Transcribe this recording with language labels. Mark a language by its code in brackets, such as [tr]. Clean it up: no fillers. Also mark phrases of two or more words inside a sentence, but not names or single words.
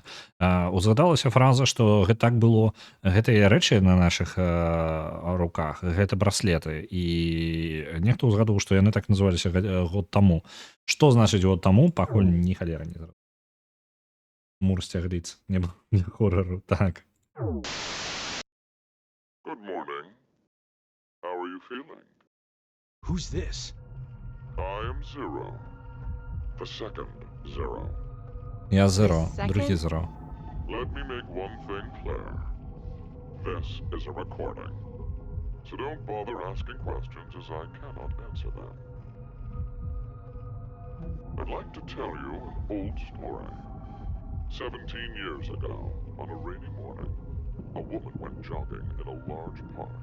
[be] Узгадалася фраза, што гэта так было, гэтыя рэчы на нашых руках, гэта браслеты, і нехто ўзгадаў, што яны так называліся год таму. Што значыць год таму, пакуль ні халера не зрабіў. Мур сцягліц, не хорару, так. [en] Good morning. How are you feeling? Who's this? I am Zero. The second Zero. [be] Я Зеро, другі Зеро. [en] Let me make one thing clear. This is a recording. So don't bother asking questions as I cannot answer them. I'd like to tell you an old story. 17 years ago, on a rainy morning, a woman went jogging in a large park.